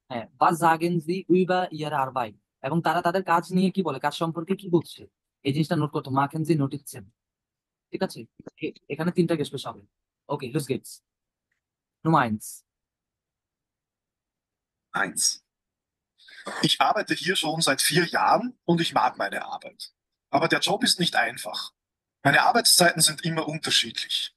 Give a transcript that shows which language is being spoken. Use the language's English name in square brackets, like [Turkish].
[German] হ্যাঁ, was sagen sie über ihre Arbeit? [Bangla] এবং তারা তাদের কাজ নিয়ে কি বলে, কাজ সম্পর্কে কি বলছে, এই জিনিসটা নোট করতো, [German] machen sie Notizen। [Bangla] ঠিক আছে, এখানে 3টা গেস্ট হবে। [German] ওকে, los geht's। Nummer 1। 1. Ich arbeite hier schon seit 4 Jahren und ich mag meine Arbeit. Aber der Job ist nicht einfach. Meine Arbeitszeiten sind immer unterschiedlich.